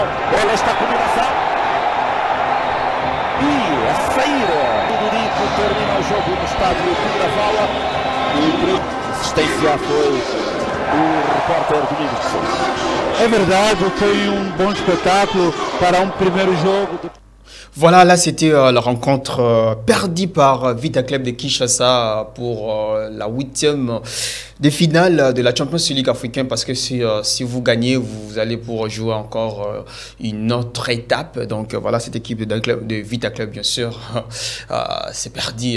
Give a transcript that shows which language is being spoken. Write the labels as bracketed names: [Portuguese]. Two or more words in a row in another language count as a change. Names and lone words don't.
[Portuguese] Olha esta combinação. E a sair. O Durico termina o jogo no estádio Tundavala. A assistência foi o repórter Domingos de Sousa. É verdade, foi bom espetáculo para primeiro jogo. [French] Voilà, là c'était la rencontre perdue par Vita Club de Kinshasa pour la 8e des finales de la Champions League africaine, parce que si vous gagnez, vous allez pour jouer encore une autre étape. Donc voilà, cette équipe de Vita Club, bien sûr, c'est perdu.